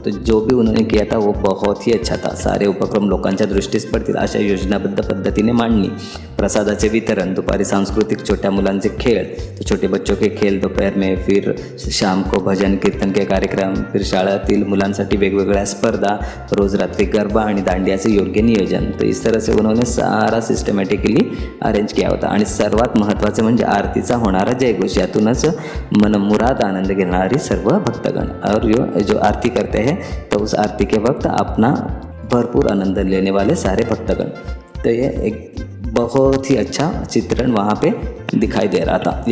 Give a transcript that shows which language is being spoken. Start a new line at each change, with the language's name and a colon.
Hindi: तो जो भी उन्होंने किया था वो बहुत ही अच्छा था।
Marathi: सारे उपक्रम लोकांच्या दृष्टीस पडतील अशा योजनाबद्ध पद्धतीने मांडणी, प्रसादाचे वितरण, दुपारी सांस्कृतिक छोट्या मुलांचे खेळ,
Hindi: तो छोटे बच्चों के खेल दोपहर में, फिर शाम को भजन कीर्तन के कार्यक्रम,
Marathi: फिर शाळेतील मुलांसाठी वेगवेगळ्या स्पर्धा, रोज रात्री गरबा आणि दांडियाचे योग्य नियोजन।
Hindi: तो इस तरह से उन्होंने सारा सिस्टमॅटिकली अरेंज किया होता।
Marathi: आणि सर्वात महत्त्वाचे म्हणजे आरतीचा होणारा जयघोष, यातूनच मनमुराद आनंद घेणारी सर्व भक्तगण।
Hindi: और जो आरती करते हैं तो उस आरती के वक्त अपना भरपूर आनंद लेने वाले सारे भक्तगण। तो ये एक बहुत ही अच्छा चित्रण वहाँ पे दिखाई दे रहा था।